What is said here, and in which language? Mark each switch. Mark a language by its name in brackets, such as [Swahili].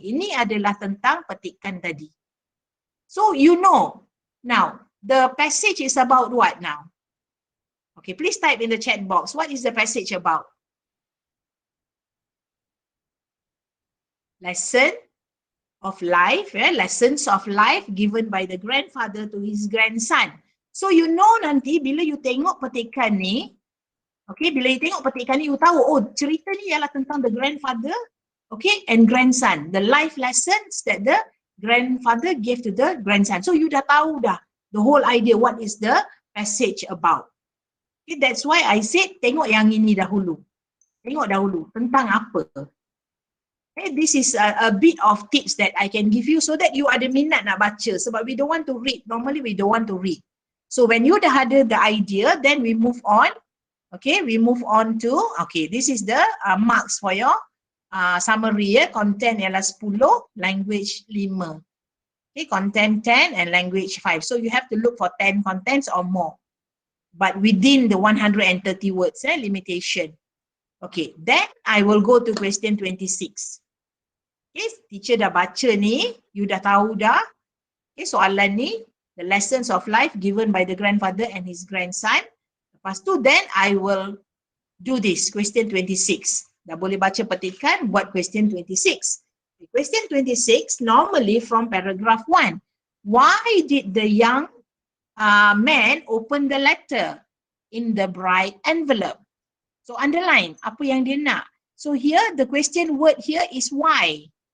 [Malay] Ini adalah tentang petikan tadi. [English] So you know, now, the passage is about what now? Okay, please type in the chat box. What is the passage about? Lesson of life, lessons of life given by the grandfather to his grandson. So you know nanti bila you tengok petikan ni, okay, bila you tengok petikan ni, you tahu, oh cerita ni ialah tentang the grandfather, okay, and grandson. The life lessons that the grandfather gave to the grandson. So you dah tahu dah the whole idea, what is the passage about. Okay, that's why I said tengok yang ini dahulu. Tengok dahulu tentang apa. Okay, this is a bit of tips that I can give you so that you ada minat nak baca, sebab we don't want to read. Normally we don't want to read. So when you dah ada the idea, then we move on. Okay, we move on to, okay, this is the marks for your summary. Content ialah 10, language 5. Okay, content 10 and language 5. So you have to look for 10 contents or more, but within the 130 words limitation. Okay, then I will go to question 26. Okay, teacher dah baca ni, you dah tahu dah. Okay, soalan ni, the lessons of life given by the grandfather and his grandson. Lepas tu, then I will do this, question 26. [Malay] Dah boleh baca petikan, buat question 26. [English] Question 26, normally from paragraph 1. Why did the young man open the letter in the bright envelope? So underline, apa yang dia nak. So here, the question word here is why.